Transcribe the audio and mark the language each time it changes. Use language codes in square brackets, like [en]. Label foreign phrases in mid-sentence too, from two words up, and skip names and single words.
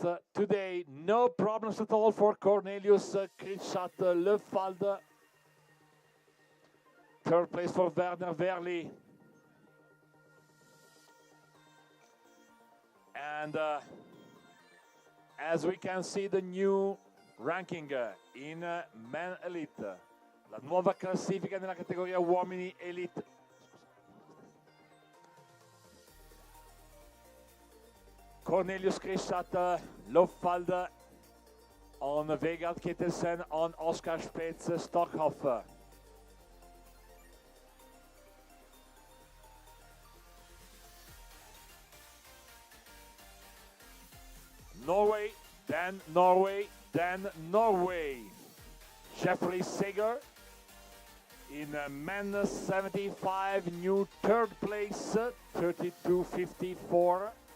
[en] Today, no problems at all for Cornelius Krishat Lofald. third place for Werner Verli. And as we can see, the new ranking in Men Elite, [it] la nuova classifica nella categoria uomini Elite. [en] Cornelius Krishat, Lofald on Vegard Kittelsen, on Oskar Spetz, Stockhoff. Norway, then Norway, then Norway. Jeffrey Seger in men 75, new third place, 32.54.